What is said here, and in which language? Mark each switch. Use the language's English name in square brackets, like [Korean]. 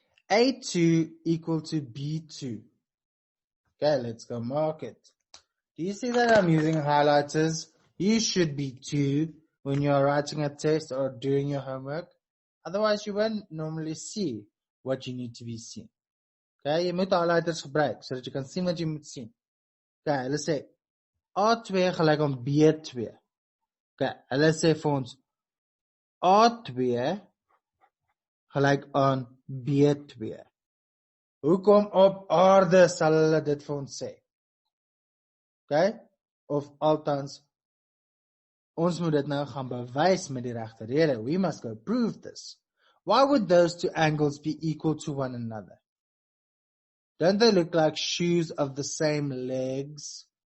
[English] A2 equal to B2. Okay, let's go mark it. Do you see that I'm using highlighters? You should be 2 when you're writing a test or doing your homework. Otherwise, you won't normally see what you need to be seen. [Afrikaans] Okay, jy moet highlighters gebruik, so dat jy kan sien wat jy moet sien. Okay, hulle sê, A2 gelyk aan B2. Okay, hulle sê vir ons, A2 gelyk aan B2. Hoekom op aarde sal hulle dit vir ons sê? Okay? Of althans, ons moet dit nou gaan bewys met die regte rede. [English] We must go prove this. Why would those two angles be equal to one another? Don't they look like shoes of the same legs?